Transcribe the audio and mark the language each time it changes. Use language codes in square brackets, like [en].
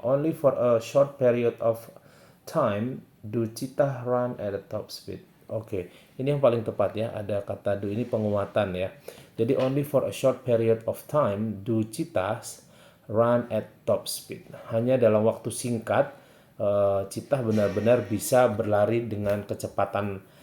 [en] Only for a short period of time do cheetah run at a top speed. [id] Oke, ini yang paling tepat ya. Ada kata do, ini penguatan ya. Jadi [en] only for a short period of time do cheetahs run at top speed. [id] Hanya dalam waktu singkat cheetah benar-benar bisa berlari dengan kecepatan